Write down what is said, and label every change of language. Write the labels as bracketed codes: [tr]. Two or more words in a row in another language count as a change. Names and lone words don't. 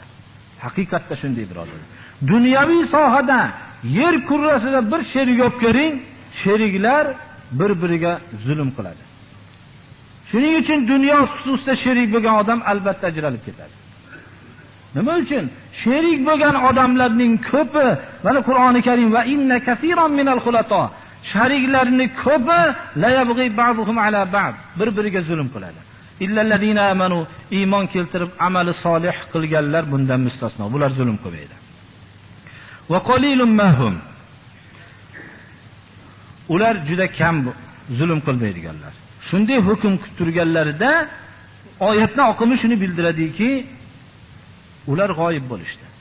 [uz] Haqiqatda shunday birodar. Dunyoviy sohada yer kurrasida bir sherik olib ko'ring, sheriklar bir-biriga zulm qiladi. Shuning uchun dunyo xususida sherik bo'lgan odam albatta ajralib ketadi. Nima uchun? Sherik bo'lgan odamlarning ko'pi, mana Qur'oni Karim [ar] وإن كثيرا من الخلطاء, [uz] sheriklarning ko'pi [ar] ليبغي بعضهم على بعض, [uz] bir-biriga zulm qiladi. [ar] إلا الذين آمنوا, [uz] iymon keltirib amali solih qilganlar bundan mustasno. Bular zulm qilmaydi. [ar] وقليل ما هم, [uz] ular juda kam zulm qilmaydiganlar. Shunday hukm qilib turganlarida oyatning oqimi shuni bildiradiki, ular g'oyib bo'lishdi.